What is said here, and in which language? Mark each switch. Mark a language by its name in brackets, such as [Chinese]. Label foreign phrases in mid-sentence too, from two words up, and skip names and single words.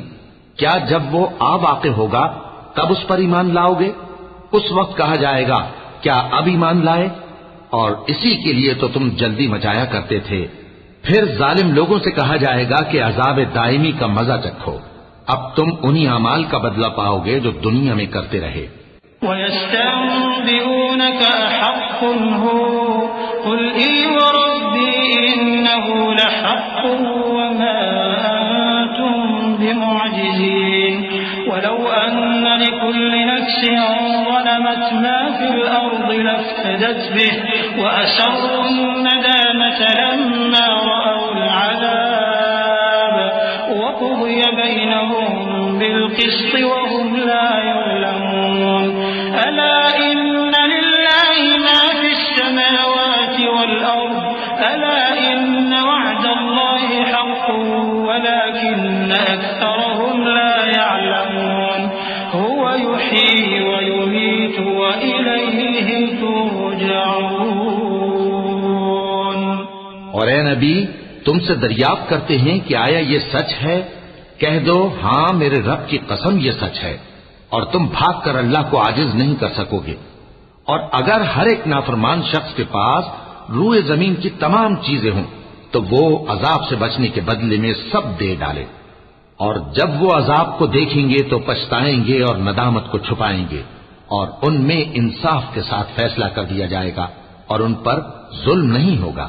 [Hindi] क्या जब वो आ वाक़े होगा तब उस पर ईमान लाओगे? उस वक्त कहा जाएगा क्या अब ईमान लाए? और इसी के लिए तो तुम जल्दी मचाया करते थे। फिर जालिम लोगों से कहा जाएगा कि अजाब दायमी का मजा चखो, अब तुम उन्हीं अमाल का बदला पाओगे जो दुनिया में करते रहे। [Arabic] ويستنبئونك أحق هو قل إي وربي إنه لحق وما أنتم بمعجزين ولو أن لكل نفس ظلمت ما في الأرض لافتدت به وأسروا الندامة لما رأوا العذاب وقضي بينهم بالقسط وهم لا يظلمون. ألا إن لله ما في السماوات والأرض ألا إن وعد الله حق ولكن أكثرهم لا يعلمون. هو يحيي ويميت وإليه ترجعون. [Hindi] और ए नबी, तुमसे दरियाफ्त करते हैं कि आया ये सच है? कह दो हाँ, मेरे रब की कसम ये सच है, और तुम भाग कर अल्लाह को आजिज नहीं कर सकोगे। और अगर हर एक नाफरमान शख्स के पास रूए जमीन की तमाम चीजें हों तो वो अजाब से बचने के बदले में सब दे डाले, और जब वो अजाब को देखेंगे तो पछताएंगे और नदामत को छुपाएंगे, और उनमें इंसाफ के साथ फैसला कर दिया जाएगा और उन पर जुल्म नहीं होगा।